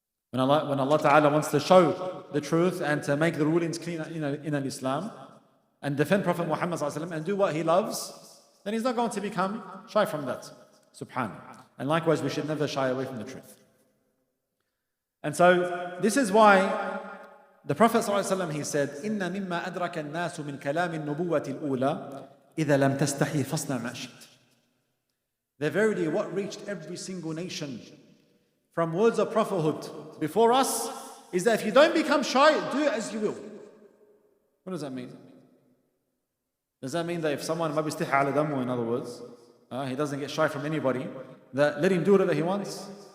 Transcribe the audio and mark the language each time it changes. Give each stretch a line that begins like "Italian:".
English: When Allah Ta'ala wants to show the truth and to make the rulings clean in Islam and defend Prophet Muhammad and do what he loves, then he's not going to become shy from that. Subhanallah. And likewise, we should never shy away from the truth. And so, this is why the Prophet ﷺ, he said,
Arabic: إِنَّ مِمَّا أَدْرَكَ النَّاسُ مِنْ كَلَامِ النُّبُوَّةِ الْأُولَى إِذَا لَمْ تَسْتَحِي فَاصْنَعْ مَا شِئْتَ.
English: That verily what reached every single nation from words of prophethood before us is that if you don't become shy, do it as you will. What does that mean? Does that mean that if someone maybe istiha ala damu, in other words, he doesn't get shy from anybody, that let him do whatever he wants?